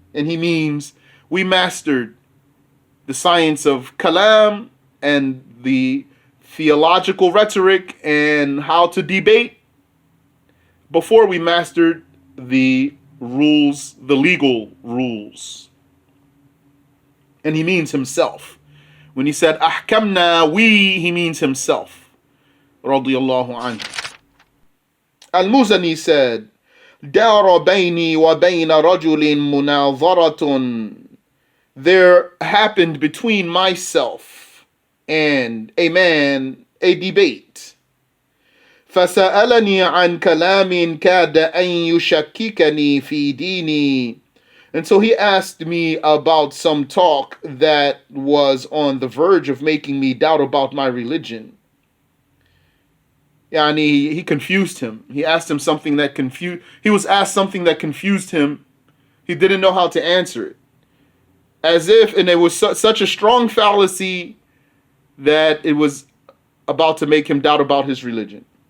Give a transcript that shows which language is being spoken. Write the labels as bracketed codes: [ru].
[en] And he means, we mastered the science of kalam and the theological rhetoric and how to debate before we mastered the rules, the legal rules. And he means himself. When he said ahkamna, we, he means himself. Radiyallahu anhu. Al-Muzani said, [ar] دار بيني وبين رجل مناظرة. [en] There happened between myself and a man a debate. [ar] فسألني عن كلام كاد أن يشككني في ديني. [en] And so he asked me about some talk that was on the verge of making me doubt about my religion. Yani, he confused him. He asked him something that he was asked something that confused him. He didn't know how to answer it. As if, and it was such a strong fallacy that it was about to make him doubt about his religion.